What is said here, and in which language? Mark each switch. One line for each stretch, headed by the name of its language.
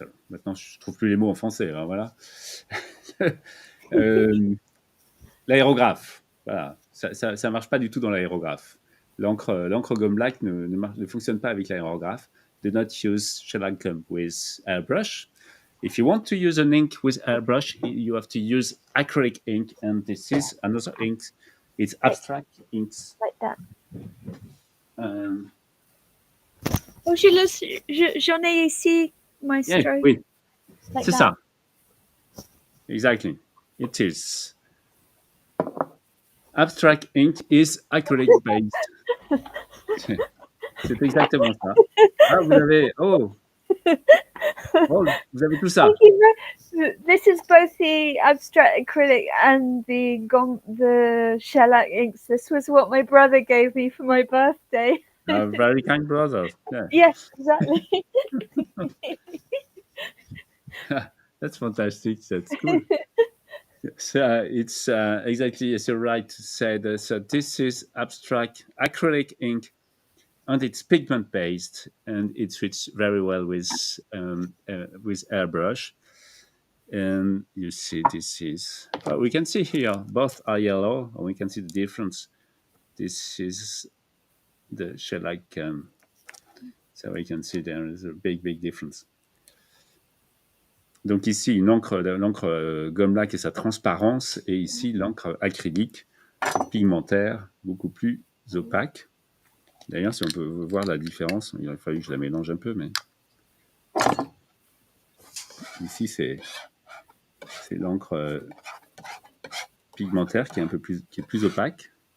French: Maintenant, je trouve plus les mots en français. Alors voilà. Euh, L'aérographe. Voilà. Ça marche pas du tout dans l'aérographe. L'encre gomme-laque ne fonctionne pas avec l'aérographe.
English: Do not use shellac gum with airbrush. If you want to use an ink with airbrush, you have to use acrylic ink, and this is another ink. It's Like, abstract inks. like that. Um,
French: Oh, j'en ai ici,
English: yeah, maestro.
French: oui,
English: Like
French: c'est
English: that.
French: ça.
English: Exactly. It is. Abstract ink is acrylic based.
French: C'est exactement ça. Ah, vous avez, oh, vous avez tout ça.
English: Thank you. This is both the abstract acrylic and the shellac inks. This was what my brother gave me for my birthday. Very kind brother. Yeah. Yes, exactly. That's fantastic. That's cool. So it's exactly as you're right to say that. So this is abstract acrylic ink, and it's pigment based, and it fits very well with airbrush. And you see, this is we can see here both are yellow, and we can see the difference. This is the shellac, so we can see there is a big difference.
French: Donc ici, l'encre gomme-laque et sa transparence, et ici l'encre acrylique pigmentaire, beaucoup plus opaque. D'ailleurs, si on peut voir la différence, il aurait fallu que je la mélange un peu, mais ici c'est l'encre pigmentaire qui est plus opaque.